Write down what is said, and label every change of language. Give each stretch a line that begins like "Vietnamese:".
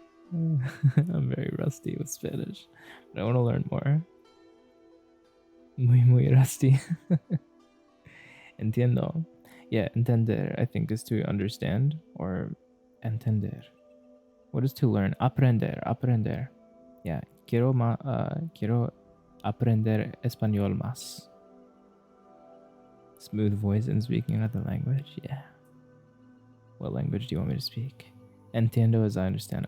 English: I'm very rusty with Spanish, but I want to learn more.
Spanish: Muy, muy rusty. Entiendo.
English: Yeah, entender, I think, is to understand, or entender. What is to learn? Aprender, aprender.
Spanish: Yeah, quiero aprender español más.
English: Smooth voice and speaking another language. Yeah. What language do you want me to speak? Entiendo as I understand.